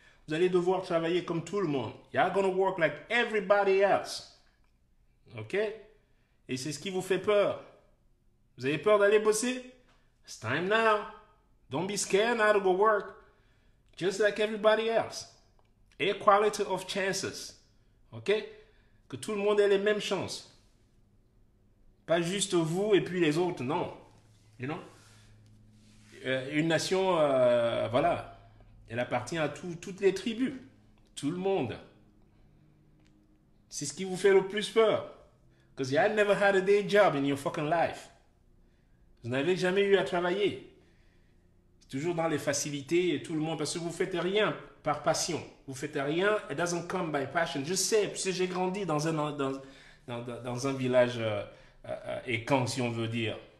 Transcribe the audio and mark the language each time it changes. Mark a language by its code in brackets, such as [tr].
[fr] Vous allez devoir travailler comme tout le monde. [en] You're gonna work like everybody else. OK? [fr] Et c'est ce qui vous fait peur. Vous avez peur d'aller bosser? [en] It's time now. Don't be scared now to go work. Just like everybody else. Equality of chances. OK? [fr] Que tout le monde ait les mêmes chances. Pas juste vous et puis les autres, non. [en] You know? [fr] Une nation, voilà, elle appartient à toutes les tribus. Tout le monde. C'est ce qui vous fait le plus peur. [en] Because you had never had a day job in your fucking life. [fr] Vous n'avez jamais eu à travailler. Toujours dans les facilités et tout le monde, parce que vous ne faites rien par passion. Vous ne faites rien, [en] it doesn't come by passion. [fr] Je sais, parce que j'ai grandi dans un village écan, si on veut dire.